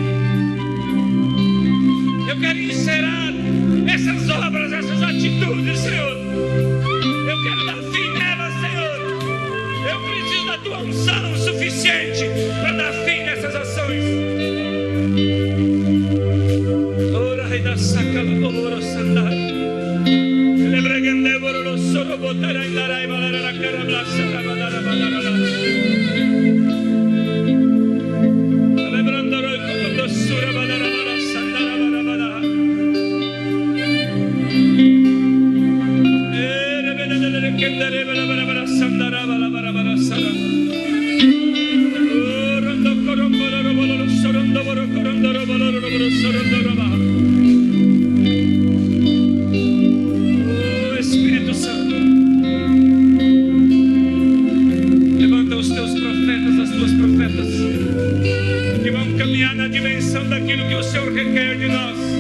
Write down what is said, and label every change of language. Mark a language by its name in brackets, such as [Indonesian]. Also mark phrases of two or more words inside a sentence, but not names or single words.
[Portuguese] Eu quero encerrar essas obras, essas atitudes, Senhor. Eu quero dar fim nelas, Senhor. Eu preciso da tua unção suficiente para dar fim nessas ações. Ora, rei da saca, laboro, sandai. Lebregandevoro, lo soro, botara, indarai, balara, carabla, sarabadara, badara. Lebrandoro, comodo, sura, badara, badara, sandara, badara, badara. Kendere, badara, badara, sandara, badara, badara, sara. Rondo, corombolo, robolo, sorondo, boro, corondo, robolo, robolo, sorondo, roba. Espírito Santo, levanta os teus profetas, as tuas profetas, que vão caminhar na dimensão daquilo que o Senhor requer de nós.